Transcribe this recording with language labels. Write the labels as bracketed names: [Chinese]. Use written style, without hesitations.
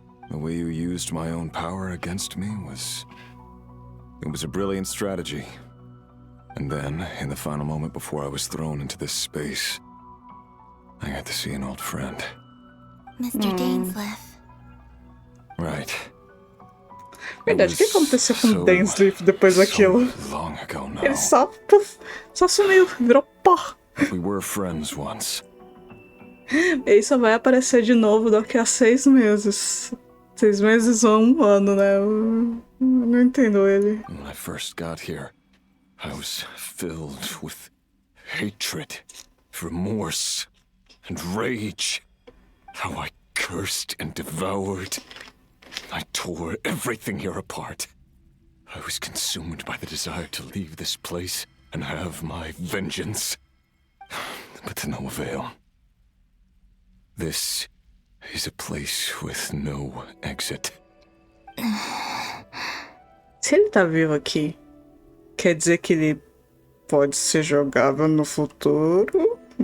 [English] The way you used my own power against me was a brilliant strategy. And then, in the final moment before I was thrown into this space, I got to see an old friend. Mr. Dainsleif. Right. [Portuguese] Verdade, o que aconteceu com o Dainsleif depois daquilo? [English] Long ago now. [Portuguese] Ele só sumiu, virou pó. [English] We were friends once. [Portuguese] Ele só vai aparecer de novo daqui a 6 meses. 6 meses ou 1 ano, né? Eu não entendo ele. [English] When I first got here, I was filled with hatred, remorse, and rage. How I cursed and devoured. I tore everything here apart. I was consumed by the desire to leave this place and have my vengeance. But to no avail. This is a place with no exit. [Portuguese] Se ele tá vivo aqui, quer dizer que ele pode ser jogável no futuro?